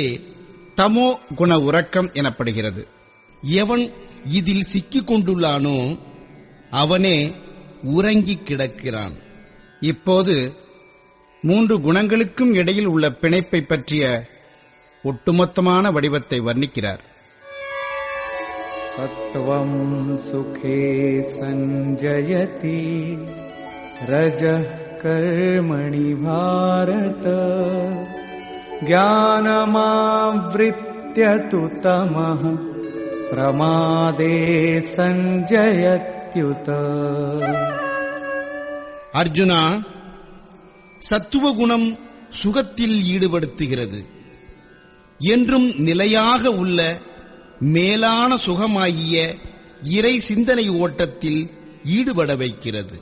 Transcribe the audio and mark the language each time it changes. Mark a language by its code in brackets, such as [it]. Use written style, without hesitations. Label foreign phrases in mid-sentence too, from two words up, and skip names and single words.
[ta] தமோ குண உறக்கம் எனப்படுகிறது. எவன் இதில் சிக்கிக் கொண்டுள்ளானோ அவனே உறங்கிக் கிடக்கிறான். இப்போது 3 குணங்களுக்கும் இடையில் உள்ள பிணைப்பை பற்றிய ஒட்டுமொத்தமான வடிவத்தை வர்ணிக்கிறார். [sa] सत्वं सुखे संजयति रजः कर्मणि भारत ज्ञानमावृत्य तु तमः प्रमादे संजयत्युत. [ta] அர்ஜுனா, சத்துவகுணம் சுகத்தில் ஈடுபடுத்துகிறது. என்றும் நிலையாக உள்ள மேலான சுகமாகிய இறை சிந்தனை ஓட்டத்தில் ஈடுபட வைக்கிறது.